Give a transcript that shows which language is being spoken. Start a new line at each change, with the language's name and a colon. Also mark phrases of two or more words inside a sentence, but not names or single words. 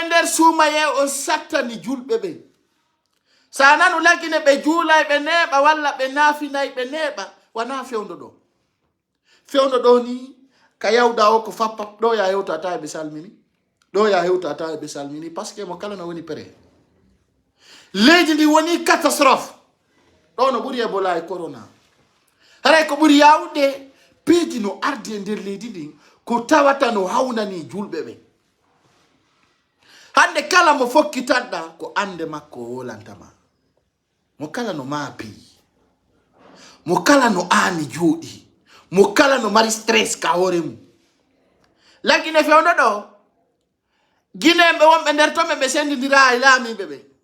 Fula: nder suumaye on sattani julɓe ɓe sa nanu lagine ɓe juulay ɓe neeɓa walla ɓe naafinay ɓe neeɓa wana fewndo ɗo ni ka yawɗa o ko fappa ɗo ya hewta ata ɓe salmini ɗo ya hewta ata ɓe salmini
French: par ce que
Fula: mo kala no woni pré leydi ndi woni catastrophe ɗo no ɓuri Ebola e corona haray ko ɓuri yawde peeji no ardi e nder leydi ndi ko tawata no hawnani julɓe ɓe hande kala mo fokkitanɗa ko ande makko wolantama mo kala no maapi mo kala no aani jooɗi mo kala no mari stress ka hoore mum lagine fewndo ɗo guinéɓe wonɓe nder toon ɓe sendidira e laamiɓe ɓe